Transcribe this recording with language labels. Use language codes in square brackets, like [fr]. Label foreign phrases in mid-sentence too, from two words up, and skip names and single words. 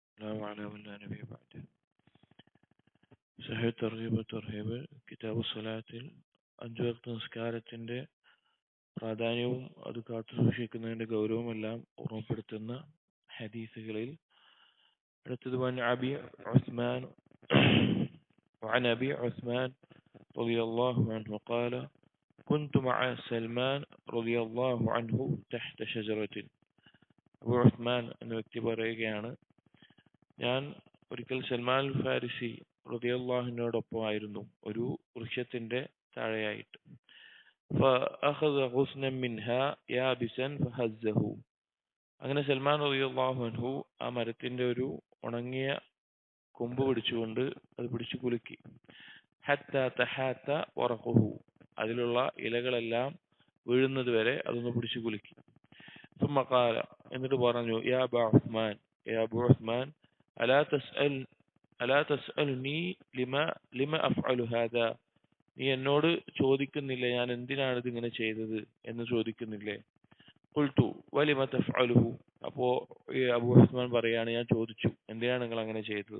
[ar] والسلام على من لا نبي بعده. [ml] സഹീഹ് തർഗീബ് തർഹീബ് കിതാബ് സ്വലാത്തിൽ 5 വക്ത് നിസ്കാരത്തിന്റെ പ്രാധാന്യവും അത് കാത്തു സൂക്ഷിക്കുന്നതിന്റെ ഗൗരവമെല്ലാം ഓർമ്മപ്പെടുത്തുന്ന ഹദീസുകളിൽ അടുത്തത് [ar] وعن أبي عثمان رضي الله عنه قال كنت مع سلمان رضي الله عنه تحت شجرة. [ml] അബൂ ഉസ്മാൻ എന്ന വ്യക്തി പറയുകയാണ്, ഞാൻ ഒരിക്കൽ സൽമാൻ അൽ ഫാരിസി റളിയല്ലാഹുവിനോടൊപ്പമായിരുന്നു ഒരു വൃക്ഷത്തിന്റെ താഴെയായിട്ട്. [ar] فأخذ غصنا منها يابسا فهزه. [ml] അങ്ങനെ സൽമാൻ റളിയല്ലാഹു അൻഹു ആ മരത്തിന്റെ ഒരു ഉണങ്ങിയ കൊമ്പ് പിടിച്ചുകൊണ്ട് അത് പിടിച്ചു കുലുക്കി. [ar] حتى تحات ورقه, [ml] അതിലുള്ള ഇലകളെല്ലാം വീഴുന്നത് വരെ അതൊന്ന് പിടിച്ചു കുലുക്കി. [ar] ثم قال, [ml] എന്നിട്ട് പറഞ്ഞു, [ar] يا أبا عثمان ألا تسألني لم أفعل هذا, [ml] നീ എന്നോട് ചോദിക്കുന്നില്ലേ ഞാൻ എന്തിനാണ് ഇതിങ്ങനെ ചെയ്തത് എന്ന് ചോദിക്കുന്നില്ലേ? [ar] قلت ولم تفعله, [ml] അപ്പോ അബൂ ഉസ്മാൻ പറയാണ്, ഞാൻ ചോദിച്ചു എന്തിനാണ് നിങ്ങൾ അങ്ങനെ ചെയ്തത്?